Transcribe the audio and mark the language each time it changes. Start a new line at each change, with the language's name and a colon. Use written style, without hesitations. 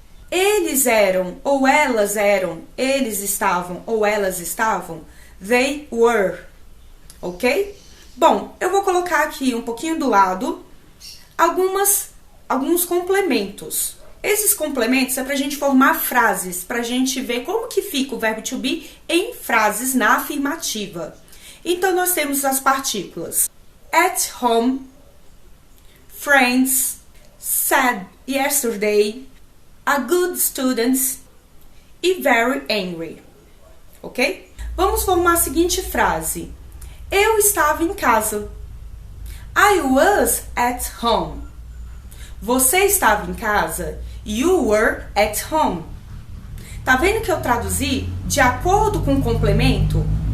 Portuguese: Eles eram ou elas eram, eles estavam ou elas estavam,
English: they were.
Portuguese: Ok? Bom, eu vou colocar aqui um pouquinho do lado alguns complementos. Esses complementos é para a gente formar frases, para a gente ver como que fica o verbo to be em frases na afirmativa. Então, nós temos as partículas at home, friends, said yesterday,
English: a good student
Portuguese: e
English: very angry.
Portuguese: Ok? Vamos formar a seguinte frase. Eu estava em casa.
English: I was at home.
Portuguese: Você estava em casa.
English: You were at home.
Portuguese: Tá vendo que eu traduzi de acordo com o complemento?